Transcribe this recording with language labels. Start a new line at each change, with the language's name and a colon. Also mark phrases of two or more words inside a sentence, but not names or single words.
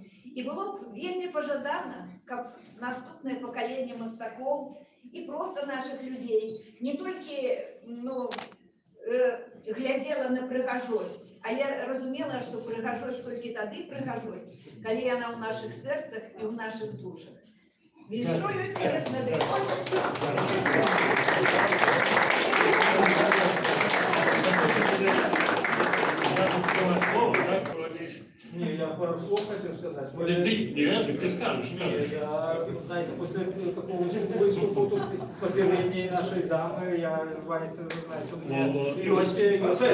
Belarusian: І было б вельмі пажадана, каб наступнае пакаленне мастакоў і проста нашых людзей не толькі глядзела на прыгажосць, але разумела, што прыгажосць толькі тады прыгажосць, калі яна ў нашых сэрцах і ў нашых душах. Віншую цябе з надыходзячым.
Russian: Не, я пару слов хотел сказать. Ты скажешь. Я, знаете, после такого выступа тут попередней нашей дамы, я Ваница, знаете, у меня